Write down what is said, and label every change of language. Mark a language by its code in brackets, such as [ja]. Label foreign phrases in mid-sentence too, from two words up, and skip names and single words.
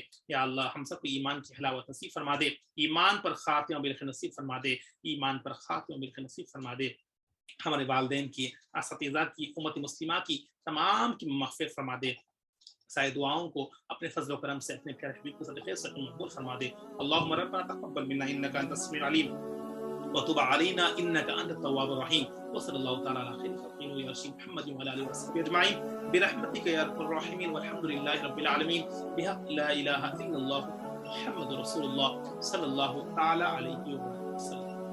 [ur] یا اللہ ہم سب کو ایمان کی حلاوت نصیب فرما دے، ایمان پر خاتمہ بالخیر نصیب فرما دے، ایمان پر خاتمہ بالخیر نصیب فرما دے. ہمارے والدین کی، اساتذہ کی، امت مسلمہ کی تمام کی مغفرت فرما دے. ساری دعاؤں کو اپنے فضل و کرم سے اپنے پیارے حبیب کے صدقے سے قبول فرما دے. [ar] اللهم ربنا تقبل منا إنك أنت السميع العليم وتب علينا إنك أنت التواب الرحيم. وصلى الله تعالى على خير خلقه يا رسول محمد وعلى آله وصحبه أجمعين برحمتك يا أرحم الراحمين والحمد لله رب العالمين بحق لا إله إلا الله محمد رسول الله صلى الله تعالى عليه وسلم.